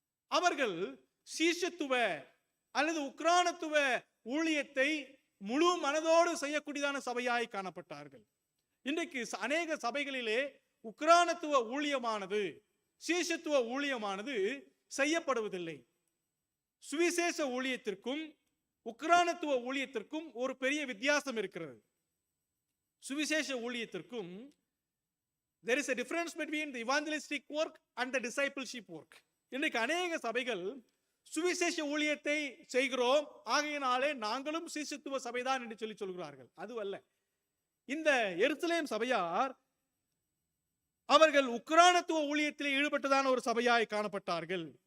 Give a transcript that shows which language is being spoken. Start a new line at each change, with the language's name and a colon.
Tamil: அவர்கள் சீஷத்துவ அல்லது உக்ரானத்துவ ஊழியத்தை முழு மனதோடு செய்யக்கூடியதான சபையாய் காணப்பட்டார்கள். இன்றைக்கு அநேக சபைகளிலே உக்ரானத்துவ ஊழியமானது, சீஷத்துவ ஊழியமானது செய்யப்படுவதில்லை. சுவிசேஷ ஊழியத்திற்கும் உக்ரானத்துவ ஊழியத்திற்கும் ஒரு பெரிய வித்தியாசம் இருக்கிறது. சுவிசேஷ ஊழியத்திற்கும்
English: there is a difference between the evangelistic work and the discipleship work.
Tamil: இன்றைக்கு அநேக சபைகள் சுவிசேஷ ஊழியத்தை செய்கிறோம், ஆகையினாலே நாங்களும் சீஷத்துவ சபைதான் என்று சொல்லி சொல்கிறார்கள். அதுவல்ல. இந்த எருசலேம் சபையார் அவர்கள் உக்ரானத்துவ ஊழியத்திலே ஈடுபட்டதான ஒரு சபையாய் காணப்பட்டார்கள்.